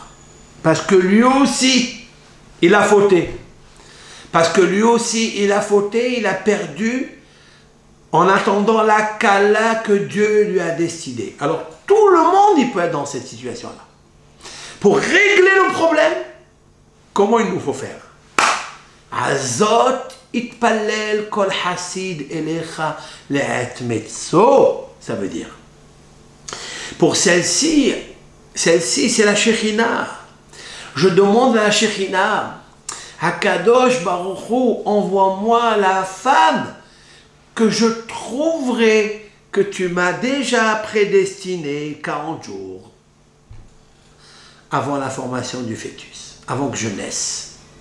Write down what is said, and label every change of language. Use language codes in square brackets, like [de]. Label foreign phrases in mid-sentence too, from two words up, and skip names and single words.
[fr] Parce que lui aussi, il a fauté. Parce que lui aussi, il a fauté, il a perdu en attendant la kala que Dieu lui a décidé. Alors, tout le monde, il peut être dans cette situation-là. Pour régler le problème, comment il nous faut faire? [he] Azot itpalel kol hasid elecha le'et metzo. [fr] Ça veut dire, pour celle-ci, c'est la Shekhinah. Je demande à la Shekhinah, [he] Hakadosh Baruch Hu, [fr] envoie-moi la femme que je trouverai, que tu m'as déjà prédestinée 40 jours avant la formation du fœtus, avant que je naisse.